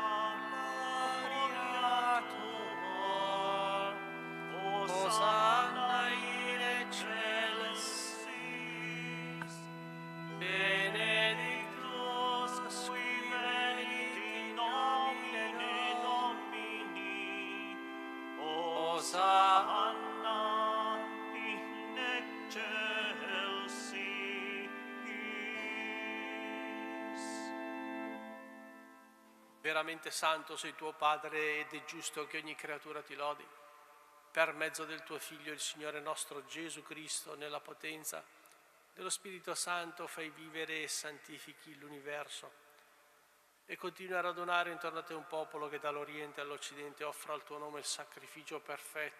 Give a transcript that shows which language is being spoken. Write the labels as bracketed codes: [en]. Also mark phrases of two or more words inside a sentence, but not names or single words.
[la] gloria Tua, Hosanna in excelsis, benedictus qui venit in nomine Domini, Hosanna in excelsis. [it] Veramente santo sei tuo Padre ed è giusto che ogni creatura ti lodi. Per mezzo del tuo Figlio, il Signore nostro Gesù Cristo, nella potenza dello Spirito Santo, fai vivere e santifichi l'universo e continui a radunare intorno a te un popolo che dall'Oriente all'Occidente offra al tuo nome il sacrificio perfetto.